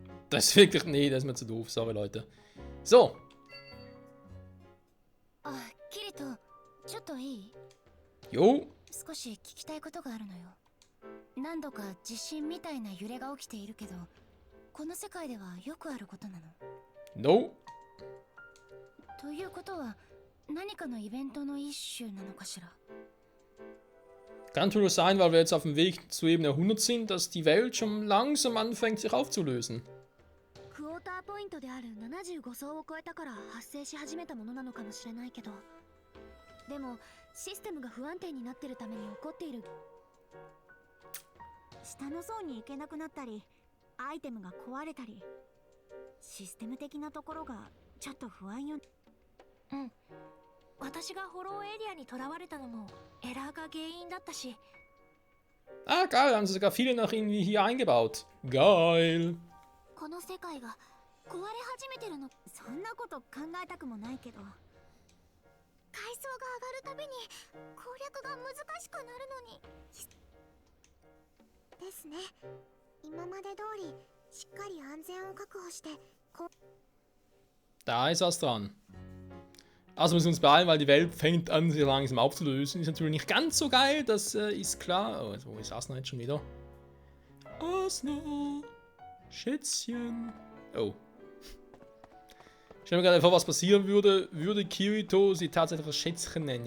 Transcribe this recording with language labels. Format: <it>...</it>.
<de>Das ist wirklich, nee, das ist mir zu doof, sorry Leute. So.</de> <ja>あ、キリト、ちょっといい？</ja> <de>Jo.</de> <ja>少し聞きたいことがあるのよ。何度か地震みたいな揺れが起きているけど、この世界ではよくあることなの。</ja> <de>No.</de> <ja>ということは、何かのイベントの一種なのかしら。</ja> <de>Kann natürlich sein, weil wir jetzt auf dem Weg zu Ebene 100 sind, dass die Welt schon langsam anfängt, sich aufzulösen.</de> <ja>クォーターポイントである75層を超えたから発生し始めたものなのかもしれないけど、でもシステムが不安定になってるために起こっている。下の層に行けなくなったり、アイテムが壊れたり、システム的なところがちょっと不安よ。うん。私がフォローエリアに囚われたのもエラーが原因だったし。</ja> <de>Ah, geil, haben sie sogar viele noch irgendwie hier eingebaut. Geil.</de> <ja>この世界が壊れ始めてるの。そんなこと考えたくもないけど。階層が上がるたびに攻略が難しくなるのに。ですね。今まで通りしっかり安全を確保して。</ja> <de>Da ist was dran. Also müssen wir uns beeilen, weil die Welt fängt an, sich langsam aufzulösen. Ist natürlich nicht ganz so geil, das ist klar. Oh, wo ist Asna jetzt schon wieder? Asna! Schätzchen! Oh. Ich stelle mir gerade vor, was passieren würde, würde Kirito sie tatsächlich das Schätzchen nennen.</de>